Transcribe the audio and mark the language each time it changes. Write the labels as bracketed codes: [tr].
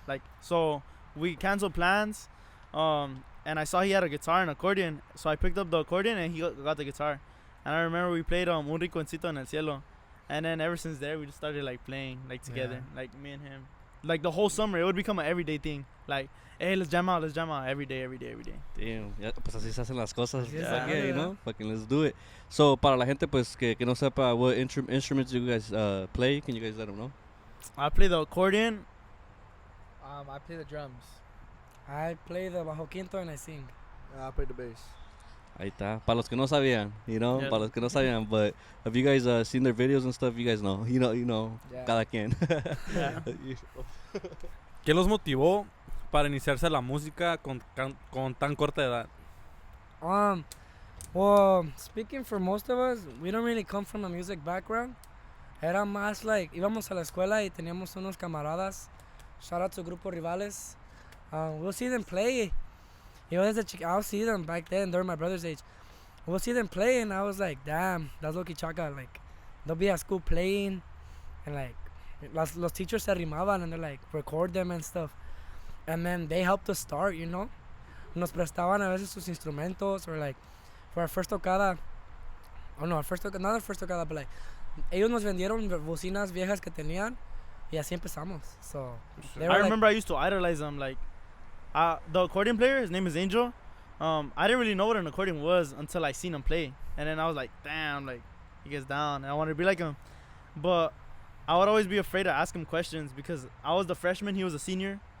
[en] Like, so we canceled plans. And I saw he had a guitar and accordion, so I picked up the accordion and he got the guitar. And I remember we played Un Rinconcito en el Cielo. And then ever since there, we just started like playing like together, like me and him. Like the whole summer, it would become an everyday thing. Like, hey, let's jam out every day. [es] Damn, ya, pues así se hacen las cosas. [en] Yeah. Yeah, you know, fucking let's do it. So, [es] para la gente pues que no sepa [en] what instruments you guys play, can you guys let them know? I play the accordion. I play the drums. I play the bajo quinto and I sing. I played the bass. [es] Ahí está. Para los que no sabían, [en] you know, Yeah. [es] para los que no sabían, [en] but have you guys seen their videos and stuff? You guys know, you know, Yeah. [es] cada quien. [en] Yeah. [es] ¿Qué los motivó para iniciarse la música con tan corta edad? [en] Well, speaking for most of us, we don't really come from a music background. [es] Era más [en] like, [es] íbamos a la escuela y teníamos unos camaradas. [en] Shout out to Grupo Rivales. We'll see them play. I'll see them back then, they're my brother's age. We'll see them play and I was like, damn, that's Loki Chaka. Like, they'll be at school playing and like, los teachers [es] se arrimaban [en] and they're like, record them and stuff. And then they helped us start, you know. [es] Nos prestaban a veces sus instrumentos [en] or like, for our first tocada, not our first tocada, but like, [es] ellos nos vendieron bocinas viejas que tenían y así empezamos. [en] So, they were I remember I used to idolize them. Like, the accordion player, his name is Angel. I didn't really know what an accordion was until I seen him play. And then I was like, damn, like, he gets down. And I wanted to be like him. But I would always be afraid to ask him questions because I was the freshman, he was a senior.